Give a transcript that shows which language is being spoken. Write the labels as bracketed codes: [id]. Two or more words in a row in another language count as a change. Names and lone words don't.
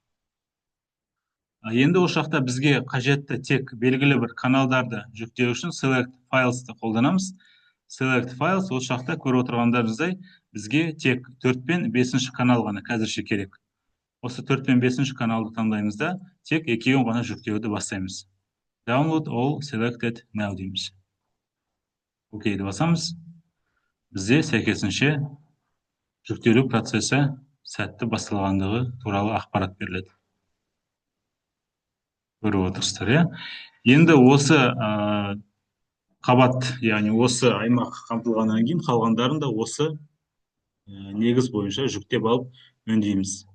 [kk] Енді осы жақта бізге қажетті тек белгілі бір каналдарды жүктеу үшін [en] select files'ты [kk] қолданамыз. [en] Select files [kk] осы жақта көріп отырғандарыңыздай бізге тек 4 пен 5-ші канал ғана қазірше керек. Осы 4 пен 5-ші каналды таңдаймыз да, тек екеуін ғана жүктеуді бастаймыз. [en] Download all selected now [kk] дейміз. Окейді басамыз. Бізде сәйкесінше жүктелу процесі сәтті басталғандығы туралы ақпарат беріледі. Көріп отырсыздар, иә? Енді осы қабат, яғни осы аймақ қамтылғаннан кейін қалғандарын да осы негіз бойынша жүктеп алып өңдейміз.